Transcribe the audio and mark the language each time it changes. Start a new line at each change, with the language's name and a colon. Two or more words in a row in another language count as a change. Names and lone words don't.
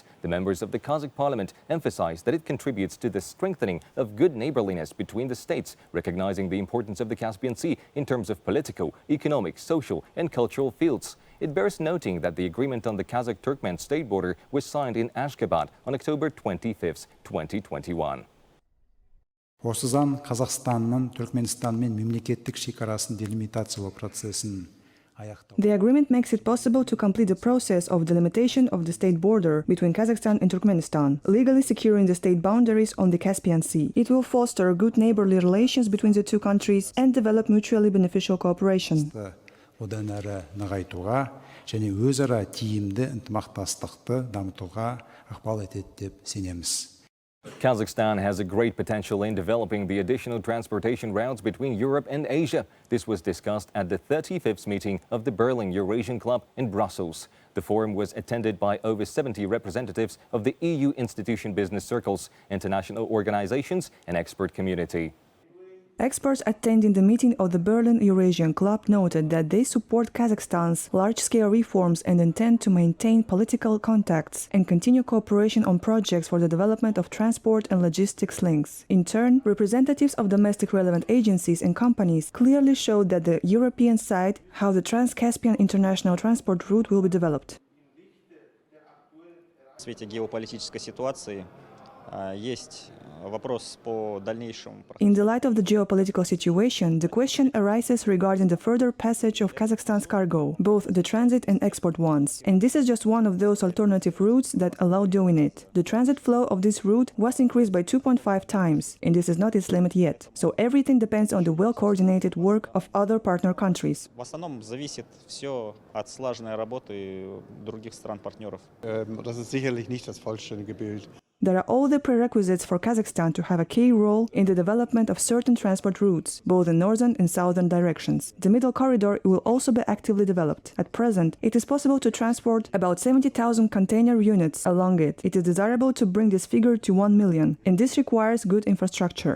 English: The members of the Kazakh parliament emphasized that it contributes to the strengthening of good neighborliness between the states, recognizing the importance of the Caspian Sea in terms of political, economic, social, and cultural fields. It bears noting that the agreement on the Kazakh-Turkmen state border was signed in Ashgabat on October 25, 2021.
Kazakh: Осыдан Қазақстанның Түркменстанмен мемлекеттік шекарасын делимитациялау процесін аяқтау.
English: The agreement makes it possible to complete the process of delimitation of the state border between Kazakhstan and Turkmenistan, legally securing the state boundaries on the Caspian Sea. It will foster good neighborly relations between the two countries and develop mutually beneficial cooperation.
Kazakh: Одан әрі нығайтуға және өзара тиімді ынтымақтастықты дамытуға ықпал етеді деп сенеміз.
English: Kazakhstan has a great potential in developing the additional transportation routes between Europe and Asia. This was discussed at the 35th meeting of the Berlin Eurasian Club in Brussels. The forum was attended by over 70 representatives of the EU institution business circles, international organizations, and expert community. Experts attending the meeting of the Berlin Eurasian Club noted that they support Kazakhstan's large-scale reforms and intend to maintain political contacts and continue cooperation on projects for the development of transport and logistics links. In turn, representatives of domestic relevant agencies and companies clearly showed that the European side how the Trans-Caspian international transport route will be developed.
Russian: В свете геополитической ситуации есть вопрос по дальнейшему.
English: In the light of the geopolitical situation, the question arises regarding the further passage of Kazakhstan's cargo, both the transit and export ones. And this is just one of those alternative routes that allow doing it. The transit flow of this route was increased by 2.5 times, and this is not its limit yet. So everything depends on the well-coordinated work of other partner countries.
Russian: В основном зависит все от слаженной работы других стран-партнеров.
German: Das ist sicherlich nicht das vollständige Bild.
English: There are all the prerequisites for Kazakhstan to have a key role in the development of certain transport routes, both in northern and southern directions. The middle corridor will also be actively developed. At present, it is possible to transport about 70,000 container units along it. It is desirable to bring this figure to 1 million, and this requires good infrastructure.